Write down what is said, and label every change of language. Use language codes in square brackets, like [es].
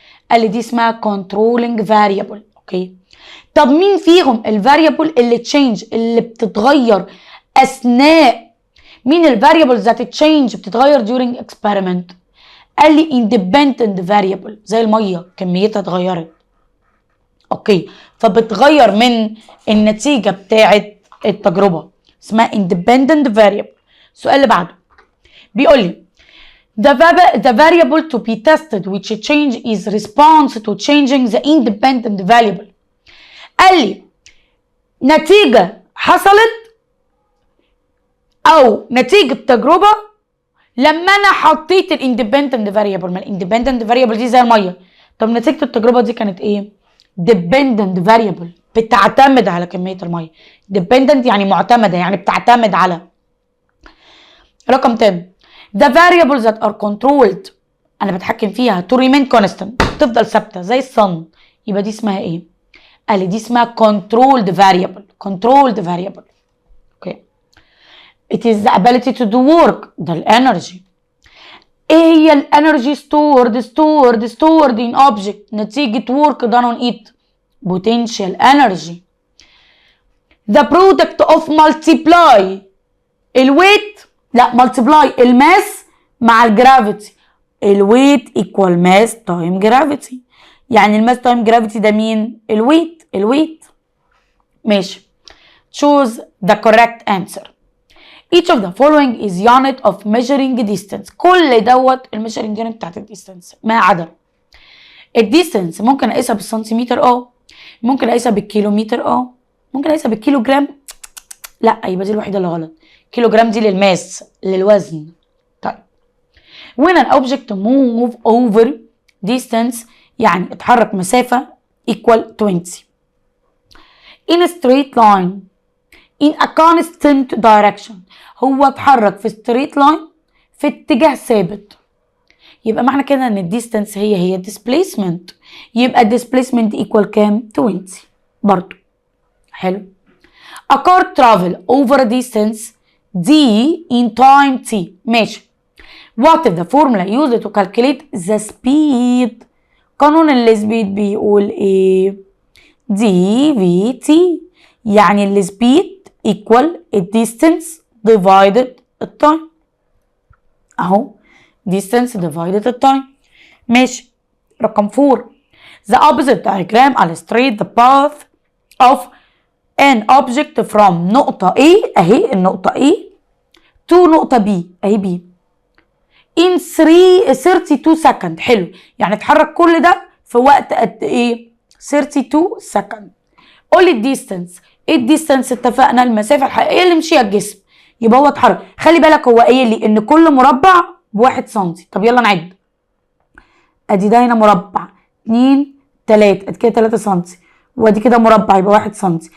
[ar] قال لي دي اسمها controlling variable. اوكي، طب مين فيهم الفاريبل اللي تشينج، اللي بتتغير اثناء، مين الفاريبل ذات تشينج بتتغير [en] during experiment؟ [ar] قال لي independent variable، زي الميه كميتها اتغيرت. اوكي، فبتغير من النتيجه بتاعه التجربه، اسمها independent variable. السؤال اللي بعده بيقول لي [en] the variable to be tested which change is response to changing the independent variable. [ar] قال لي نتيجه حصلت او نتيجه تجربه لما انا حطيت الاندبندنت فاريبل. ما الاندبندنت فاريبل دي زي الميه. طب نتيجه التجربه دي كانت ايه؟ ديبندنت فاريبل، بتعتمد على كميه الميه. ديبندنت يعني معتمده، يعني بتعتمد على. رقم تاني [en] the variables that are controlled، [ar] انا بتحكم فيها [en] to remain constant، [ar] تفضل ثابته زي الصن، يبقى دي اسمها ايه؟ قال لي دي اسمها controlled variable. اوكي. [en] it is the ability to do work، [ar] ده الانرجي. ايه هي الانرجي [en] stored in object نتيجة work done on it؟ potential energy. the product of multiply الويت، لا multiply الماس مع الجرافيتي. [ar] الويت equal mass time gravity، يعني الماس تايم جرافيتي ده مين؟ الويت. ماشي. [en] choose the correct answer. each of the following is unit of measuring distance. [ar] كل دوت الميجرنج يونت بتاعت الديستانس ما عدا الديستانس. ممكن اقيسها بالسنتيمتر، ممكن اقيسها بالكيلومتر، ممكن اقيسها بالكيلوجرام. لا، يبقى دي الوحيده اللي غلط. كيلوجرام دي للماس، للوزن. [en] طيب when an object move over distance [ar] يعني اتحرك مسافه [en] equal 20 in a straight line in a constant direction، [ar] هو اتحرك في ستريت لاين في اتجاه ثابت. يبقى معنى كده ان الديستانس هي الديسبيسمنت، يبقى الديسبيسمنت ايكوال كام؟ 20 برضو. حلو. [en] a car travel over a distance d in time t. [ar] ماشي. [en] what is the formula used to calculate the speed؟ [ar] قانون السبيد بيقول ايه؟ دي في تي، يعني السبيد [en] equal الديستانس divided التايم. [ar] اهو distance divided التايم. ماشي. [en] رقم 4 the opposite diagram illustrate the path of an object from نقطة A، [ar] اهي النقطة [en] A to نقطة B، اهي B in 32 second. [ar] حلو، يعني اتحرك كل ده في وقت قد ايه؟ 32 second. قول لي الديستانس. ايه الديستانس؟ اتفقنا المسافه الحقيقيه اللي مشيها الجسم، يبقى هو اتحرك. خلي بالك هو قايل لي ان كل مربع ب1 سم. طب يلا نعد. ادي ده هنا مربع 2 3، ادي كده 3 سم، وادي كده مربع يبقى 1 سم.